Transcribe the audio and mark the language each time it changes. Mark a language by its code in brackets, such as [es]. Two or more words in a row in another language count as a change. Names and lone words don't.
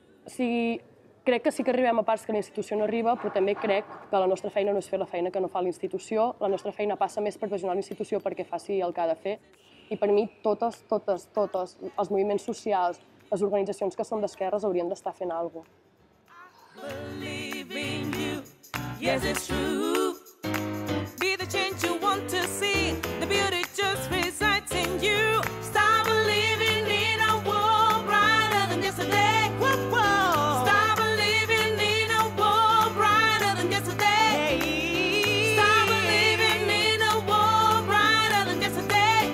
[ca] O sigui, crec que sí que arribem a parts que la institució no arriba, però també crec que la nostra feina no és fer la feina que no fa la institució. La nostra feina passa més per pressionar la institució perquè faci el que ha de fer. I per mi, totes els moviments socials, les organitzacions que són d'esquerres haurien d'estar fent alguna cosa. [en] Believe in you, yes it's true. Be the change you want to see, the beauty just resides in you. Start believing in a world brighter than yesterday. Whoa, whoa. Start believing in a world brighter than yesterday. Start believing in a world brighter than yesterday.